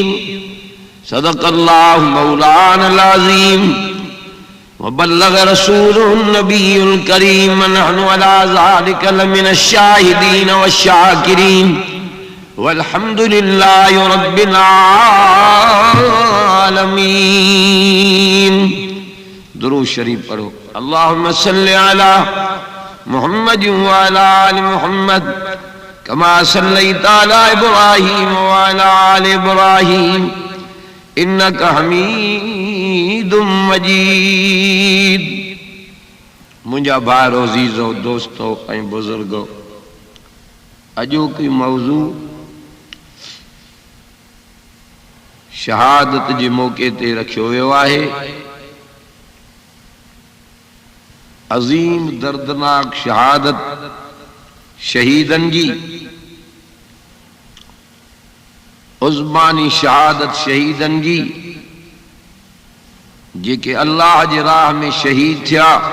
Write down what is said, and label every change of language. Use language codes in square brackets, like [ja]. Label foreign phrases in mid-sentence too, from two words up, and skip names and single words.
[ar] صدق الله مولانا العظيم وبلغ رسوله النبي الكريم. ونحن على ذلك لمن الشاهدين والشاكرين والحمد لله رب العالمين. [sd] दुरूद शरीफ पढ़ो। [ar] اللهم صل على محمد وعلى آل محمد كما صليت على إبراهيم وعلى آل إبراهيم إنك حميد مجيد. [sd] मुंहिंजा भाइरो अज़ीज़ो दोस्तो ऐं बुज़ुर्गो, अॼोकी मौज़ू शहादत जे मौक़े ते रखियो वियो आहे। अज़ीम दर्दनाक शहादत शहीदन जी, उज़्मानी शहादत शहीदन जी जेके अल्लाह जे राह में शहीद थिया।